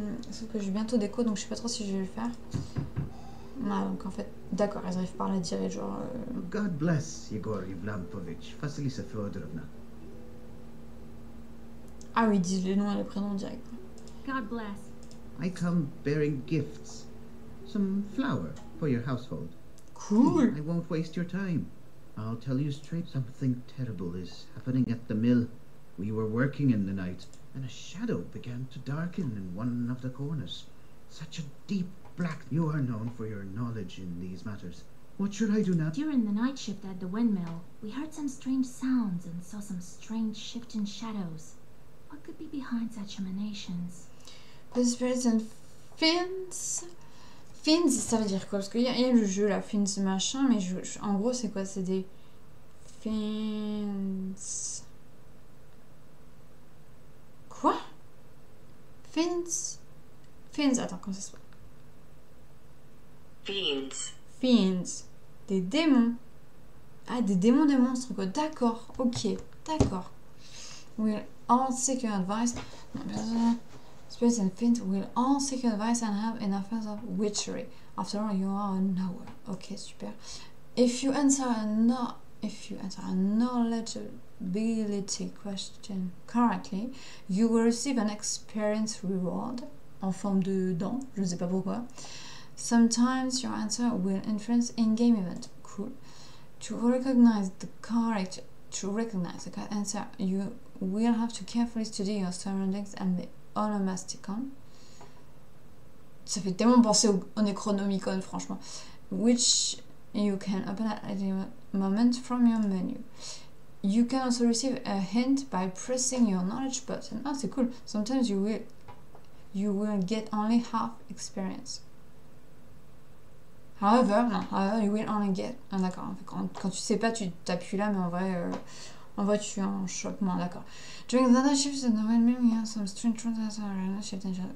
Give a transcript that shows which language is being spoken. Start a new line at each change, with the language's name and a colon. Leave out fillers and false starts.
French: Sauf que j'ai bientôt des codes, donc je sais pas trop si je vais le faire. Ah, donc en fait, d'accord, elles arrivent par la dire genre...
English: God bless Yegor Yevlampovich, Vasilisa Fyodorovna.
French: Ah oui, ils disent les noms et les prénoms direct.
English: God bless. I come bearing gifts. Some flour for your household. Cool. I won't waste your time. I'll tell you straight, something terrible is happening at the mill. We were working in the night, and a shadow began to darken in one of the corners. Such a deep black. You are known for your knowledge in these matters. What should I do now? During the night shift at the windmill, we heard some strange sounds and saw some strange shifting shadows. What could be behind such emanations? The spirits and fins.
French: Fins, ça veut dire quoi? Parce qu'il y a le jeu là, fins machin, mais en gros c'est quoi? C'est des fins. Quoi? Fins. Fins, attends, comment ça se passe?
English: Fiends.
French: Fiends. Des démons. Ah, des démons, des monstres, quoi. D'accord, ok. D'accord.
English: Will all seek your advice. Spirits and Fiends will all seek your advice and have enough of witchery. After all, you are a knower. Ok, super. If you answer a knowledgeability question correctly, you will receive an experience reward
French: en forme de dents, je ne sais pas pourquoi.
English: Sometimes your answer will influence in-game event. Cool. To recognize the correct answer, you will have to carefully study your surroundings and the onomasticon.
French: Ça fait tellement penser au Necronomicon, franchement.
English: Which you can open at any moment from your menu. You can also receive a hint by pressing your knowledge button.
French: Ah, c'est cool.
English: Sometimes you will get only half experience. However, you will only get...
French: Ah, d'accord. Quand tu sais pas, tu t'appuies là, mais en vrai, tu en chopes moins, d'accord.
English: During the other shifts, the novel meaning has some strange transactions around shift and shot.